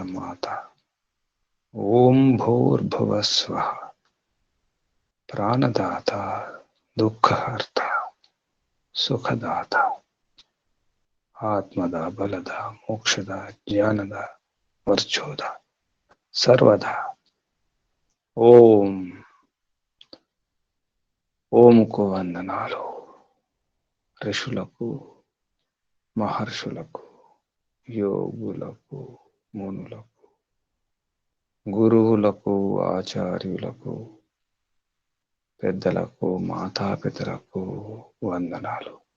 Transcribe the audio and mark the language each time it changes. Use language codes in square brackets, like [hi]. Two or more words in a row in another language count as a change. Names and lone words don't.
[sa] माता ओम भूर्भुवः स्वः प्राणदाता दुःखहर्ता सुखदाता आत्मदा बलदा मोक्षदा ज्ञानदा वर्चोदा सर्वदा [te] ఓం ఓంకు వందనాలు. ఋషులకు మహర్షులకు యోగులకు మునులకు గురువులకు ఆచార్యులకు పెద్దలకు మాతాపితలకు వందనాలు.